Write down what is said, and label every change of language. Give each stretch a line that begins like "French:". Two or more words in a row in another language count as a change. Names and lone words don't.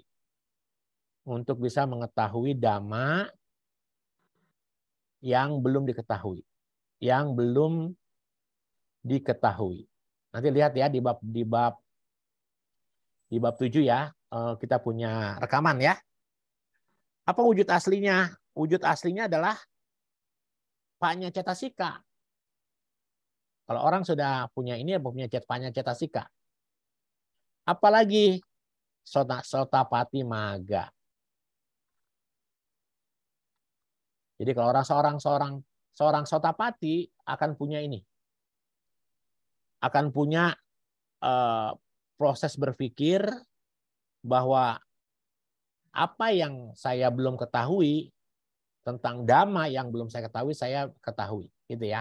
Indonesian: Untuk bisa mengetahui dhamma yang belum diketahui. Yang belum diketahui. Nanti lihat ya di bab 7 ya, kita punya rekaman ya. Apa wujud aslinya? Wujud aslinya adalah
Punjabi: panya cetasika.
Indonesian: Kalau orang sudah punya ini, punya
Punjabi: panya cetasika.
Indonesian: Apalagi
Punjabi: sotapati maga.
Indonesian: Jadi kalau seorang sotapati akan punya ini. Akan punya proses berpikir bahwa apa yang saya belum ketahui tentang dhamma yang belum saya ketahui, gitu ya.